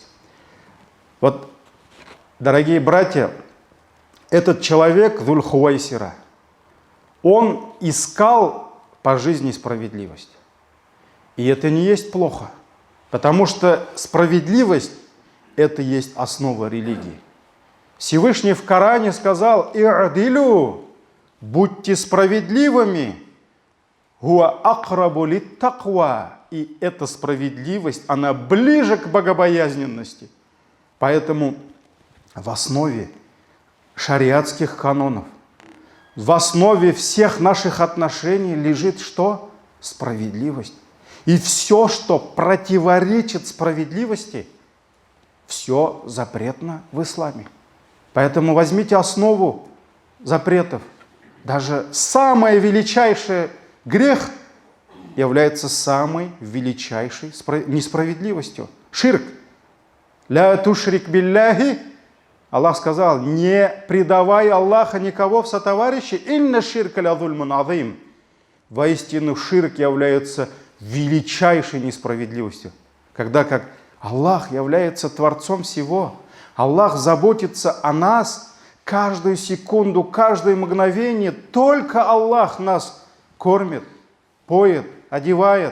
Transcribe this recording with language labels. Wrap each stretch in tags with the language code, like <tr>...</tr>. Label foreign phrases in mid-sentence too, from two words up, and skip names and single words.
<ru>Вот, дорогие братья, этот человек, Зуль-Хувайсира, он искал по жизни справедливость. И это не есть плохо, потому что справедливость – это есть основа религии. Всевышний в Коране сказал: «И'адилю», будьте справедливыми,</ru> <ar>«هو أقرب للتقوى»,</ar> <ru>и эта справедливость, она ближе к богобоязненности. Поэтому в основе шариатских канонов, в основе всех наших отношений лежит что? Справедливость. И все, что противоречит справедливости, все запретно в исламе. Поэтому возьмите основу запретов. Даже самый величайший грех является самой величайшей несправедливостью.</ru> <ar>شرك. لا تشرك بالله».</ar> <ru>Аллах сказал: не предавай Аллаха никого в сотоварищи.</ru> <ar>«إن الشرك لظلم عظيم».</ar> <ru>Воистину ширк является величайшей несправедливостью. Когда как Аллах является Творцом всего, Аллах заботится о нас каждую секунду, каждое мгновение. Только Аллах нас кормит, поет, одевает.</ru>